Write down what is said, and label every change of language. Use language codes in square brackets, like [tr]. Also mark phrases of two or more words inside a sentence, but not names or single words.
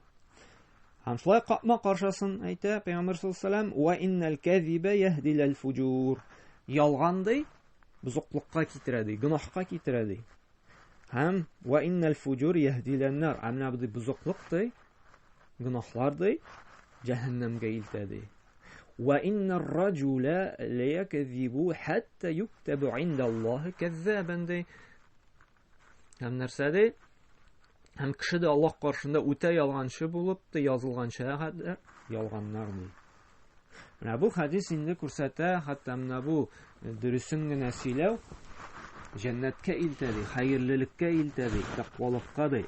[tt] Һәм шулай капма каршысын әйтә Пәйгамбер [ar] صلى الله عليه وسلم: "وإن الكذب يهدي إلى الفجور", [tt] ялган ди, бузыклыкка китерә ди, гөнаһка китерә ди. Һәм [ar] "وإن الفجور يهدي إلى النار", [tt] менә бу бузыклык ди, гөнаһлар ди, җәһәннәмгә илтә ди. [ar] وإن الرجل ليكذب حتى يكتب عند الله كذابا ди. [tt] Һәм нәрсәдә? Һәм кеше дә Аллаһ каршында үтә ялганчы булып та язылганча хәтта ялганнар ди. Менә бу хадис инде күрсәтә, хәтта менә бу дөресен генә сөйләү җәннәткә илтә ди, хәерлелеккә илтә ди, тәкъвалыкка ди.